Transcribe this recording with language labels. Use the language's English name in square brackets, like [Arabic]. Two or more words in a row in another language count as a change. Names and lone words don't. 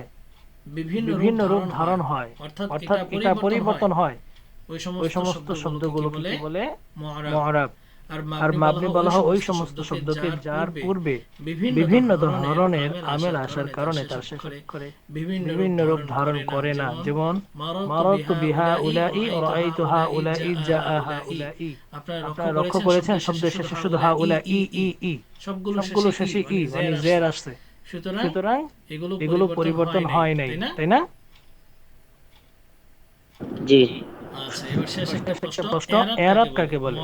[Bangla] বিভিন্ন রূপ ধারণ হয়, অর্থাৎ এটা পরিবর্তন হয়। ওই সমস্ত শব্দগুলোকে কি বলে? মুআরাব। আর মাবনি বলা হয় ওই সমস্ত শব্দকে যার পূর্বে বিভিন্ন ধরনের আমেল আসার কারণে তার শেষ অক্ষরে বিভিন্ন রূপ ধারণ করে না। [Arabic] যেমন مررت بهؤلاء، رأيت هؤلاء، جاء هؤلاء. [Bangla] আপনারা লক্ষ্য করেছেন শব্দের শেষে শুধু [Arabic] هؤلاء [Bangla] ই সবগুলো শেষে ই মানে জের আসছে। সুতরাং এগুলো পরিবর্তন হয় নাই, তাই না? জি। আচ্ছা, এবার শেষ একটা প্রশ্ন, এরাব কাকে বলে?